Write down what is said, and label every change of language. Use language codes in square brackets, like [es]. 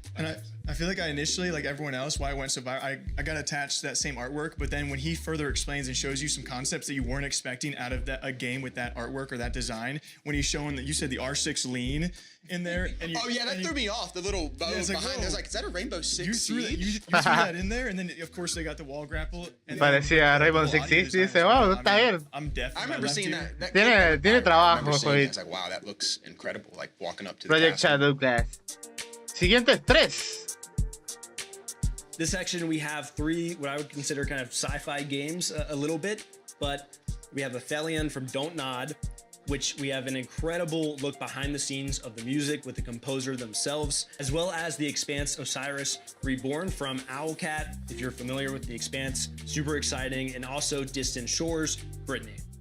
[en] And I feel like I initially, like everyone else, why I went so viral, I got attached to that same artwork, but then when he further explains and shows you some concepts that you weren't expecting out of a game with that artwork or that design, when he's showing that you said the R6 lean in there. And you, that threw me off. The little bow behind. I was like, is that a Rainbow Six Siege? You threw that in there, and then of course they got the wall grapple. And [es] parecía Rainbow Six Siege y dice, wow, está bien. [en] I'm definitely. I remember seeing that. [es] Tiene trabajo. [en] I was like, wow, that looks incredible. Like walking up to Project the [es] Shadow Glass. Siguientes 3. [en] This section we have 3 what I would consider kind of sci-fi games a little bit, but we have Aphelion from Don't Nod, which we have an incredible look behind the scenes of the music with the composer themselves, as well as The Expanse Osiris Reborn from Owlcat, if you're familiar with The Expanse, super exciting, and also Distant Shores, Brittany.